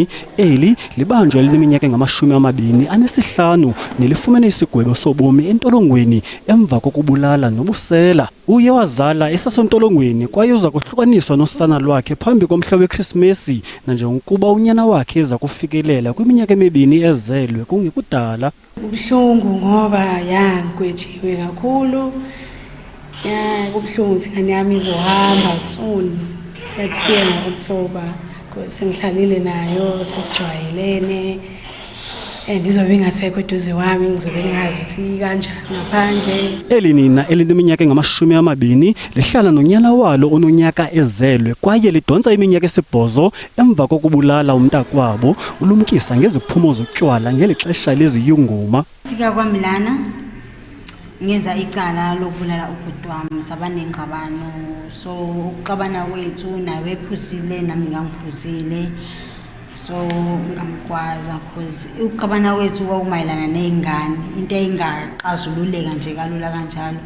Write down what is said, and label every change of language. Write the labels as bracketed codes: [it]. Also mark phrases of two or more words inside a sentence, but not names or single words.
[xh] Eli libanjwa elineminyaka engama-25 nelifumene isigwebo sobomi entolongweni emva kokubulala nobusela. Uye wazala esasentolongweni kwaye uza kuhlukaniswa nosana lwakhe phambi komhla weKrismesi nanjengokuba unyana wakhe eza kufikelela kwiminyaka emibini ezelwe kungekudala. [zu] Kubuhlungu ngoba ngigwetshiwe kakhulu. Kubuhlungu ukuthi ingane yami izohamba [en] soon next year [zu] ngo-October because sengihlalile nayo sesijwayelene and izobe ingasekho eduze wami ngizobe ngingazi ukuthi kanjani ngaphandle. [xh] Eli nina elineminyaka engama-20 lihlala nonyana walo ononyaka ezelwe kwaye lidonsa iminyaka esi-8 emva kokubulala umntakwabo ulumkisa ngeziphumo zotywala ngeli xesha leziyunguma. [zu] Fika kwami lana ngenza icala lokubulala ubhuti wami sabanengxabano, so ukuxabana kwethu naye ephusile nami ngangiphusile, so ngamgwaza because ukuxabana kwethu kwakumayelana ney'ngane, into eyingaxazululeka nje kalula kanjalo.